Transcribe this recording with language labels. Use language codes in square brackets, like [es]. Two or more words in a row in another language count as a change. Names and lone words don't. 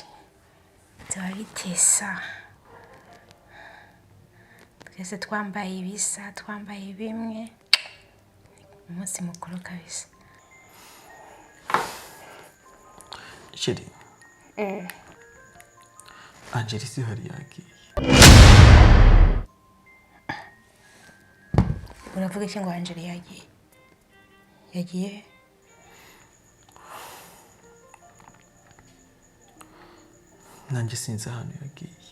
[rn] Bizoba bitesa. Twese twambaye ibisa, twambaye bimwe. Umunsi mukuru kabisa. Sheri. Angeli si hari yagiye. Uravuga iki ngo Angeli yagiye? Yagiye? Nanjye sinzi ahantu yagiye.